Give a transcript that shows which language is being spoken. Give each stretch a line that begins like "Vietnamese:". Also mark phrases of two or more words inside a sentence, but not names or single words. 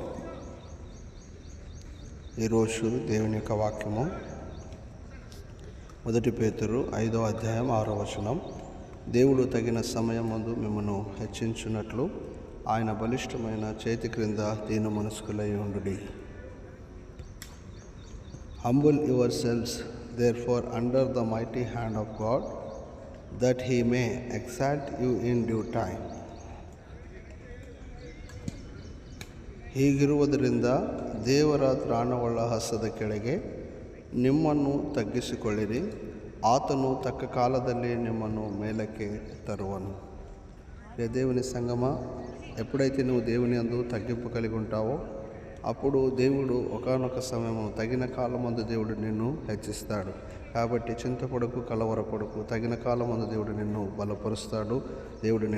Telugu: ఈరోజు దేవుని యొక్క వాక్యము 1 పేతురు 5వ అధ్యాయం 6వ వచనం. దేవుడు తగిన సమయమందు మిమ్మను హెచ్చించున్నట్లు ఆయన బలిష్టమైన చేతి క్రింద దీన మనస్కులై ఉండుడి.
English: Humble yourselves therefore under the mighty hand of God, that he may exalt you in due time.
Kannada: ಹೀಗಿರುವುದರಿಂದ ದೇವರ ತ್ರಾಣವುಳ್ಳ ಹಸ್ತದ ಕೆಳಗೆ ನಿಮ್ಮನ್ನು ತಗ್ಗಿಸಿಕೊಳ್ಳಿರಿ, ಆತನು ತಕ್ಕ ಕಾಲದಲ್ಲಿ ನಿಮ್ಮನ್ನು ಮೇಲಕ್ಕೆ ತರುವನು.
Telugu: దేవుని సంగమ, ఎప్పుడైతే నువ్వు దేవుని యందు తగ్గింపు కలిగి ఉంటావో అప్పుడు దేవుడు ఒకానొక సమయము తగిన కాలమందు దేవుడు నిన్ను హెచ్చిస్తాడు. కాబట్టి చింతపడకు, కలవరపడకు. తగిన కాలమందు దేవుడు నిన్ను బలపరుస్తాడు, దేవుడు నిన్ను హెచ్చిస్తాడు.